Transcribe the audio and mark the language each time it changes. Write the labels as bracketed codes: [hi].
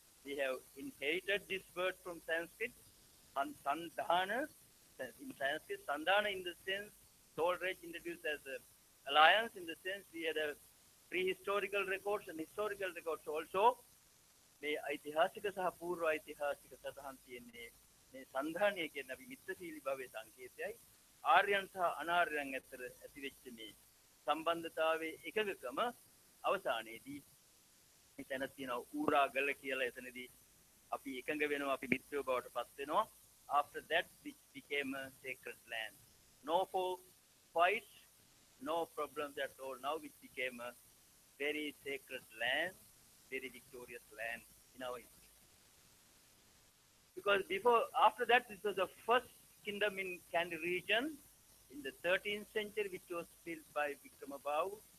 [en] We have inherited this word from Sanskrit, Sandhana. In Sanskrit, Sandhana in the sense, Soul Rage introduced as an alliance, in the sense we had a prehistorical records and historical records also. [si] මේ ඓතිහාසික සහ පූර්ව ඓතිහාසික සටහන් තියෙන්නේ මේ සන්ධානය කියන අපි මිත්‍රශීලී භවයේ සංකේතයයි ආර්යයන් සහ අනාර්යයන් අතර ඇතිවෙච්ච මේ සම්බන්ධතාවයේ එකඟකම අවසානයේදී එතන තියෙනවා ඌරා ගල කියලා එතනදී අපි එකඟ වෙනවා අපි මිත්‍රයෝ බවට පත් වෙනවා. [en] After that, which became a sacred land. No fights, no problems at all. Now it became a very sacred land, very victorious land in our history. Because after that, this was the first kingdom in Kandy region in the 13th century, which was built by Vikramabahu.